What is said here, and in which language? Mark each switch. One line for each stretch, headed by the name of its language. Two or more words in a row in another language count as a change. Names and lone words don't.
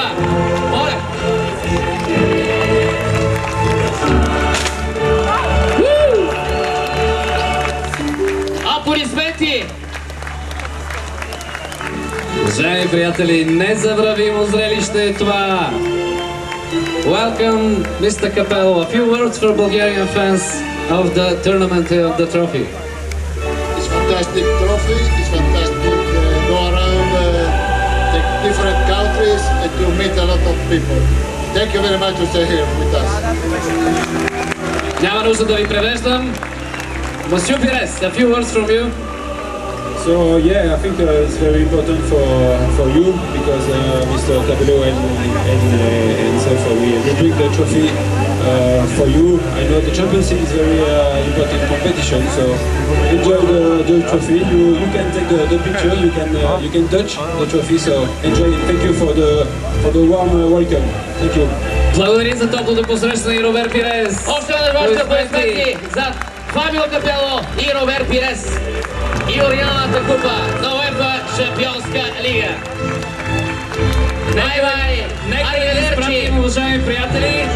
Bulgarian: Моля! Аплодисменти! Уважаеми приятели, незабравимо зрелище е това!
English: Welcome, Mr. Capello. A few words for Bulgarian fans of the tournament, of the trophy. It's fantastic trophy. It's fantastic go around the different countries and to meet a lot of people. Thank you very much to stay here with us.
Bulgarian: Няма нужда да ви превеждам.
English: Monsieur Pires, a few words from you. So yeah, I think it's very important for you because Mr. Capello and so we bring the trophy for you. I know the Champions League is very important competition, so enjoy the trophy. You can take the picture, you can touch the trophy. So enjoy it. Thank you for the warm welcome. Thank you.
Bulgarian: Благодарим за топлото посрещане, Робер Пирес. Още веднъж вашите аплодисменти за Фабио Капело и Робер Пирес и оригиналната купа на УЕФА Шампионска лига. Нека да ви изпратим, уважаеми приятели.